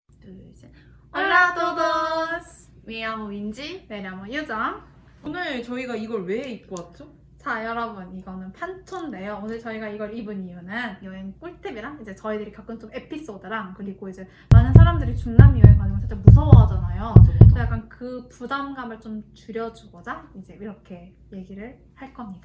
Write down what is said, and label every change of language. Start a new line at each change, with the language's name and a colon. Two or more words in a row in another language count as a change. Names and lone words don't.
Korean: 둘, 셋.
Spanish: Hola todos! Me llamo Minji.
Korean: 네, 려모 유정. 오늘 저희가 이걸 왜 입고 왔죠? 자, 여러분, 이거는 판초인데요. 오늘 저희가 이걸 입은 이유는 여행 꿀팁이랑 이제 저희들이 겪은 좀 에피소드랑 그리고 이제 많은 사람들이 중남미 여행 가는 걸 살짝 무서워하잖아요. 그래서 약간 그 부담감을 좀 줄여주고자 이제 이렇게 얘기를 할 겁니다.